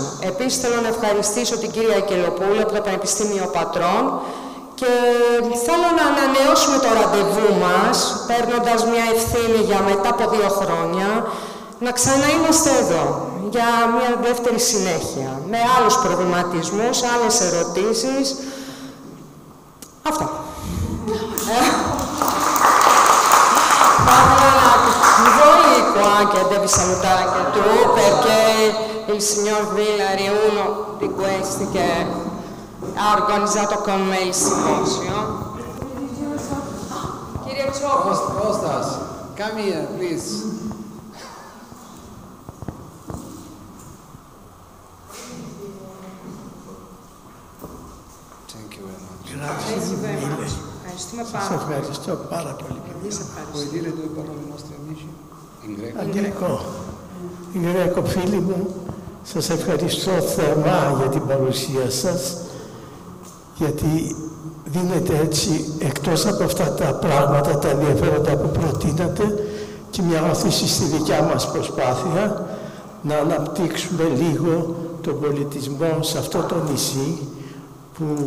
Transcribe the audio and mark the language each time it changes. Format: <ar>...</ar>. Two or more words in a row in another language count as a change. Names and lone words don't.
<el>Επίσης θέλω να ευχαριστήσω την κυρία Εκελοπούλου από το Πανεπιστήμιο Πατρών και θέλω να ανανεώσουμε το ραντεβού μας, παίρνοντας μια ευθύνη για μετά από 2 χρόνια, να ξαναείμαστε εδώ για μια δεύτερη συνέχεια, με άλλους προβληματισμούς, άλλες ερωτήσεις. Αυτά.</el> <it>Voi qua che devi salutare anche tu, perché il signor Villari è uno di questi che ha organizzato con me il simposio.</it> <en>Kostas, come here, please.</en> <el>Σας ευχαριστώ πάρα πολύ.</el> <it>Puoi dire 2 parole ai nostri amici? In greco?</it> <el>Αγγλικό. Γρέκο, φίλοι μου, σας ευχαριστώ θερμά για την παρουσία σας, γιατί δίνετε έτσι, εκτός από αυτά τα πράγματα, τα ενδιαφέροντα που προτείνατε, και μια όθηση στη δικιά μας προσπάθεια να αναπτύξουμε λίγο τον πολιτισμό σε αυτό το νησί, που</el>